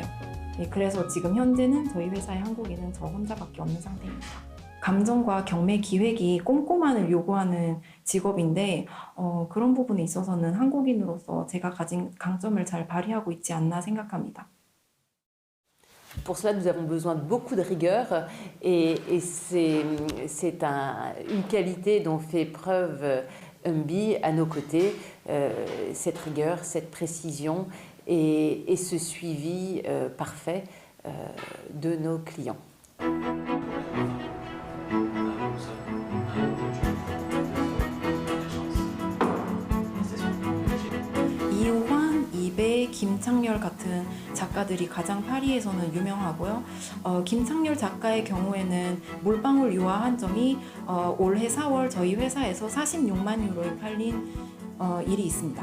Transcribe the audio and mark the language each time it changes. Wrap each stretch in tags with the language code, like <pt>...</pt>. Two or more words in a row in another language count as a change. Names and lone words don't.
<ko>그래서 지금 현재는 저희 회사의 한국인은 저 혼자밖에 없는 상태입니다. 감정과 경매 기획이 꼼꼼함을 요구하는 직업인데 그런 부분에 있어서는 한국인으로서 제가 가진 강점을 잘 발휘하고 있지 않나 생각합니다.</ko> <fr>Pour cela, nous avons besoin de beaucoup de rigueur et c'est une qualité dont fait preuve Humby à nos côtés, cette rigueur, cette précision et ce suivi parfait de nos clients.</fr> <ko>이호환, 이배, 김창렬 같은 작가들이 가장 파리에서는 유명하고요. 김창렬 작가의 경우에는 몰빵울 유화 한정이 올해 4월 저희 회사에서 46만 유로에 팔린 일이 있습니다.</ko>